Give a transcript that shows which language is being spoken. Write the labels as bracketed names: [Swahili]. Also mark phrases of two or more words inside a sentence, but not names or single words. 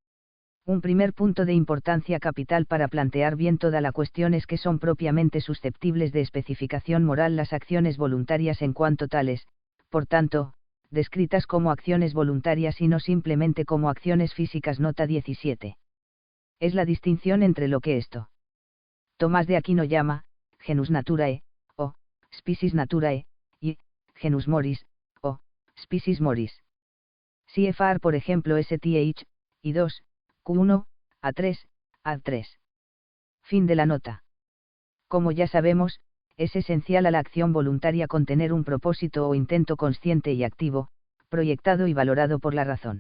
[Spanish] Un primer punto de importancia capital para plantear bien toda la cuestión es que son propiamente susceptibles de especificación moral las acciones voluntarias en cuanto tales, por tanto, descritas como acciones voluntarias y no simplemente como acciones físicas. Nota 17. Es la distinción entre lo que esto Tomás de Aquino llama [Latin] genus naturae, [Spanish] o [Latin] species naturae, [Spanish] y [Latin] genus moris, [Spanish] o [Latin] species moris. [Spanish] CFR por ejemplo STH, y 2, Q1, A3, A3. Fin de la nota. Como ya sabemos, es esencial a la acción voluntaria contener un propósito o intento consciente y activo, proyectado y valorado por la razón.